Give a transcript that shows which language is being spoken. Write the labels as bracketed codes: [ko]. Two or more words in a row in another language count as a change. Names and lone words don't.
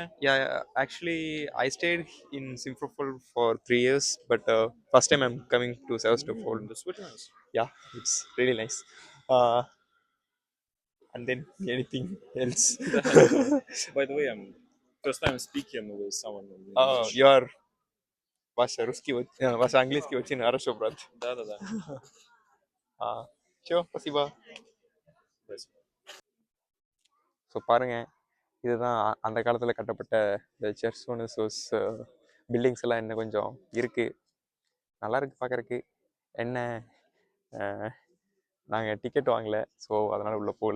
[en] Yeah, actually I stayed in Simferopol for 3 years, but first time I'm coming to Sevastopol. That's very nice. Yeah, it's really nice. And then anything else? By the way, I'm first time speaking with someone in Oh, English. you are [ru] Ваша русский, Ваша английский очень хорошо, брат. Да. Все, спасибо. [ta] ஸோ பாருங்க, இதுதான் அந்த காலத்தில் கட்டப்பட்ட இந்த [en] church buildings [ta] எல்லாம் இன்னும் கொஞ்சம் இருக்குது, நல்லா இருக்குது பார்க்குறக்கு. என்ன நாங்கள் டிக்கெட் வாங்கலை, ஸோ அதனால் உள்ளே போகல.